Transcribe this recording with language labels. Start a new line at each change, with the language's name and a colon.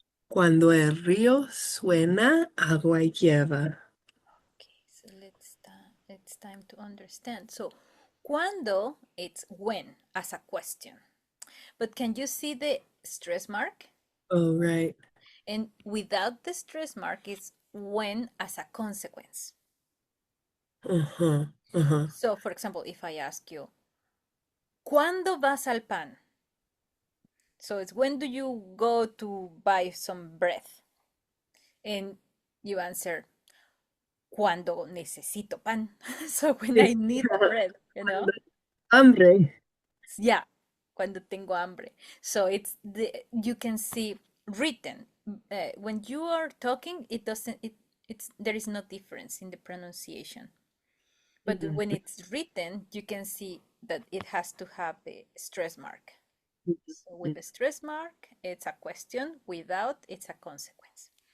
Spanish: Cuando el río suena, agua lleva.
English: Okay, so it's time to understand. So, cuando it's when as a question. But can you see the stress mark? Oh, right. And without the stress mark, it's when as a consequence. Uh-huh. Uh-huh. So, for example, if I ask you,
Spanish: ¿cuándo vas al pan?
English: So it's when do you go to buy some bread? And you answer,
Spanish: cuando necesito pan.
English: So when I need bread,
Spanish: Cuando hambre. Yeah, cuando tengo hambre.
English: So you can see written. When you are talking, it doesn't it it's there is no difference in the pronunciation. But Mhm. when it's written, you can see that it has to have a stress mark. So with the stress mark, it's a question. Without, it's a consequence.